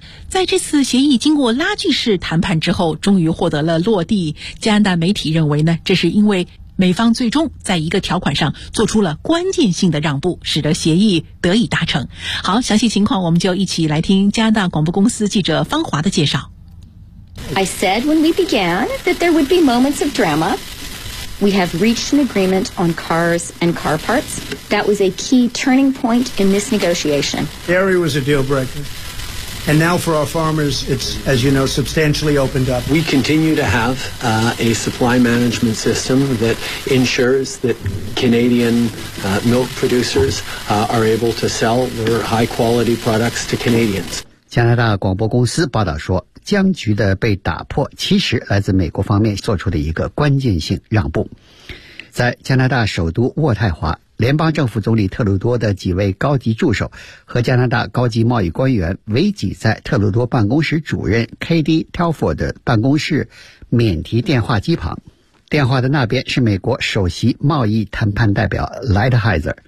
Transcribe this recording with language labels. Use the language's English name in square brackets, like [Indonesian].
[Chinese] 在这次协议经过拉锯式谈判之后终于获得了落地，加拿大媒体认为呢，这是因为美方最终在一个条款上做出了关键性的让步，使得协议得以达成。好，详细情况我们就一起来听加拿大广播公司记者方华的介绍。 [English] I said when we began that there would be moments of dramaWe have reached an agreement on cars and car parts. That was a key turning point in this negotiation. Dairy was a deal breaker. And now for our farmers, it's, as you know, substantially opened up. We continue to have a supply management system that ensures that Canadian milk producers are able to sell their high quality products to Canadians. [Chinese] 加拿大广播公司报道说，僵局的被打破其实来自美国方面做出的一个关键性让步。在加拿大首都渥太华，联邦政府总理特鲁多的几位高级助手和加拿大高级贸易官员围挤在特鲁多办公室主任 KD Telford 的办公室免提电话机旁，电话的那边是美国首席贸易谈判代表 Lighthizer。